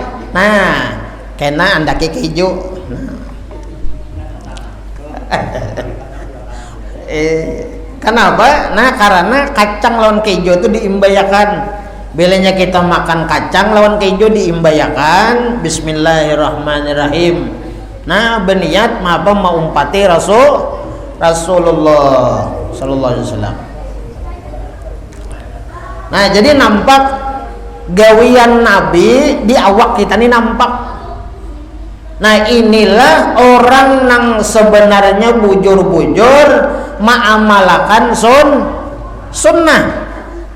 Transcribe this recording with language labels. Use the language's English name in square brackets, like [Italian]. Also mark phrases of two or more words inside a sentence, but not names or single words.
[Banjar] Nah kena andaki keju. Kenapa? Nah karena kacang lawan keju itu diimbayakan. Bilanya kita makan kacang lawan keju diimbayakan bismillahirrahmanirrahim. Nah berniat apa mau umpati Rasulullah [Arabic] صلى الله عليه وسلم. [Banjar] Nah jadi nampak gawian Nabi di awak kita ini nampak. Nah inilah orang yang sebenarnya bujur-bujur ma'amalakan sunnah.